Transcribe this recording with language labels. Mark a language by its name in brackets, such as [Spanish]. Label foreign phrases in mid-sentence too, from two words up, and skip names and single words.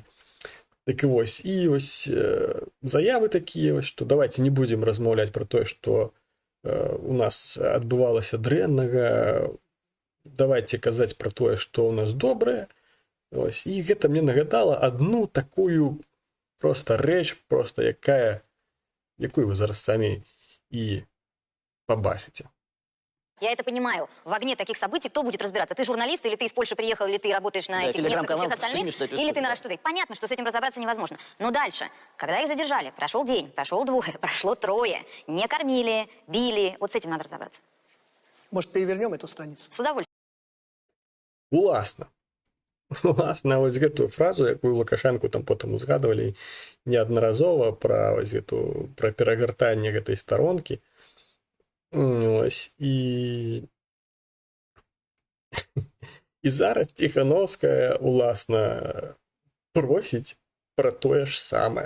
[Belarusian] Так і вось, заявы такія, што давайте не будзем размаўляць пра тое, што у нас адбывалася дрэннага, давайте казаць пра тое, што ў нас добрае. І гэта мне нагадала адну такую проста рэч, проста якую вы зараз самі і пабачыце. [Russian] Я это понимаю. В огне таких событий кто будет разбираться? Ты журналист, или ты из Польши приехал, или ты работаешь на этих местах, всех остальных, или ты на Раштуде. Понятно, что с этим разобраться невозможно. Но дальше, когда их задержали, прошел день, прошел двое, прошло трое, не кормили, били. Вот с этим надо разобраться. Может, перевернем эту страницу? С удовольствием. [Belarusian] Уласна. Власне, ось гэтую фразу, якую Лукашенку там потым узгадывалі неаднаразова пра вось гэту пра перагартанне гэтай старонкі. Ось і зараз Ціхановская уласна просіць пра тое ж самае.